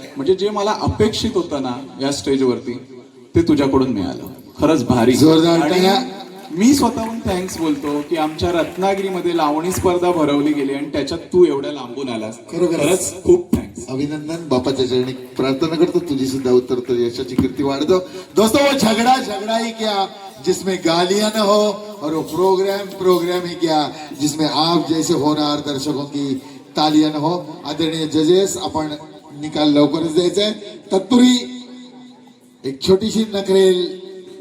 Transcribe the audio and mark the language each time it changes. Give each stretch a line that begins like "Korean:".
Marathi: म्हणजे जे मला अपेक्षित होतं ना या स्टेजवरती, ते तुझ्याकडून मिळालं. खरंच भारी. मी स्वतःहून थँक्स बोलतो की आमच्या रत्नागिरीमध्ये लावणी स्पर्धा भरवली गेली आणि त्याच्यात तू एवढ्या लांबून आलास. खरंच खूप थँक्स. अभिनंदन. बापाच्या चरणी प्रार्थना करतो तुझी सुद्धा उत्तर यशाची कीर्ती वाढतो.
Hindi: दोस्तों, वो झगड़ा ही क्या जिसमें गालियां न हो, और वो प्रोग्राम ही क्या जिसमें आप जैसे होणार दर्शकों की तालियां न हो.
Marathi: आदरणीय जजेस, आपण निकाल लवकरच द्यायचा आहे. तत्पूर्वी एक छोटीशी नखरेल